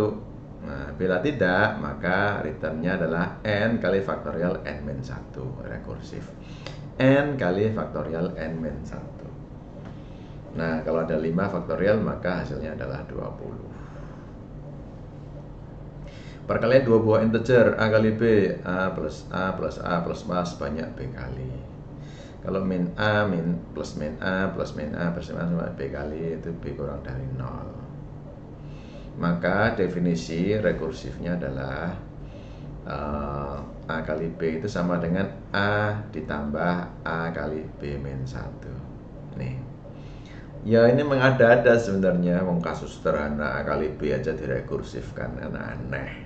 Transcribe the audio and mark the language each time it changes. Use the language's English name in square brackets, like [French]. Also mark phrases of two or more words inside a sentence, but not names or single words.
[Indonesian] Nah, bila tidak, maka returnnya adalah n kali faktorial n-1. Rekursif, n kali faktorial n-1. Nah, kalau ada 5 faktorial maka hasilnya adalah 20. Perkalian dua buah integer a kali b, a plus a plus a plus a sebanyak b kali. Kalau min a plus min a plus min a bersama sama b kali, itu b kurang dari 0. Maka definisi rekursifnya adalah a kali b itu sama dengan a ditambah a kali b min 1. Nih. Ya, ini mengada-ada sebenarnya, kasus sederhana a kali b aja direkursifkan, kan aneh.